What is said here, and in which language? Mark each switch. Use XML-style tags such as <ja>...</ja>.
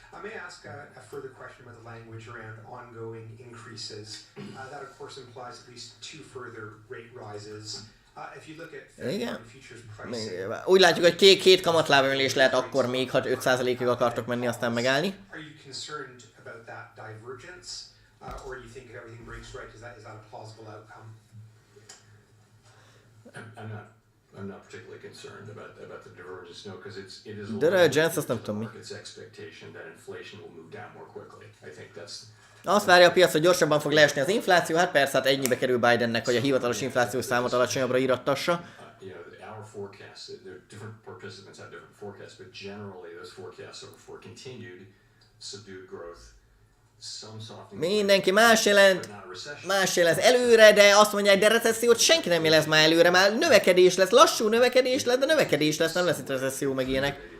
<en>May I ask a further question about the language around ongoing increases? That, of course, implies at least 2 further rate rises. If you look at February futures pricing...</en> <hu>Úgy látjuk, hogy két kamatlábemelés lehet akkor még, ha 5%-ig akartok menni, aztán megállni.</hu> <en>Are you concerned about that divergence? Or you think if everything breaks right, is that a plausible outcome? I'm not particularly concerned about the divergence, no, because it is</en> <hu>Divergence, azt nem tudom mi.</hu> <en>Market's expectation that inflation will move down more quickly. I think that's.</en> <hu>Azt várja a piac, hogy gyorsabban fog leesni az infláció, hát persze, hát ennyibe kerül Bidennek, hogy a hivatalos inflációs számot alacsonyabbra írattassa.</hu> <en>Our forecasts, different participants have different forecasts, but generally those forecasts are for continued subdued growth.</en> <hu>Mindenki más jelez előre, de azt mondják, de recessziót senki nem jelez már előre, már növekedés lesz, lassú növekedés lesz, de növekedés lesz, nem lesz itt recesszió meg ilyenek.</hu>